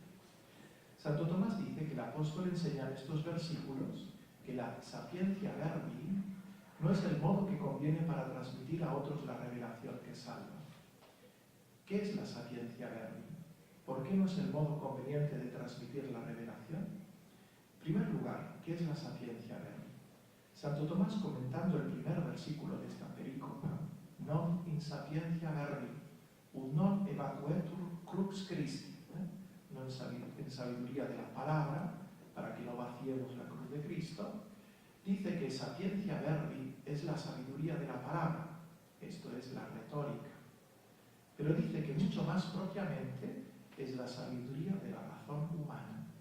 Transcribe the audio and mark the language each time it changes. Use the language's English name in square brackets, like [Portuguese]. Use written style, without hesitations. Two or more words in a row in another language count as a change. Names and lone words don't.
[Spanish] Santo Tomás dice que el apóstol enseña en estos versículos que la [Latin] sapiencia verbi [Spanish] no es el modo que conviene para transmitir a otros la revelación que salva. ¿Qué es la [Latin] sapiencia verbi? [Spanish] ¿Por qué no es el modo conveniente de transmitir la revelación? En primer lugar, ¿qué es la [Latin] sapiencia verbi? [Spanish] Santo Tomás, comentando el primer versículo de esta perícopa, [Latin] non in sapiencia verbi, ut non evacuetur crux Christi, [Spanish] no en sabiduría de la palabra, para que no vaciemos la cruz de Cristo, dice que [Latin] sapiencia verbi [Spanish] es la sabiduría de la palabra, esto es la retórica, pero dice que mucho más propiamente es la sabiduría de la razón humana.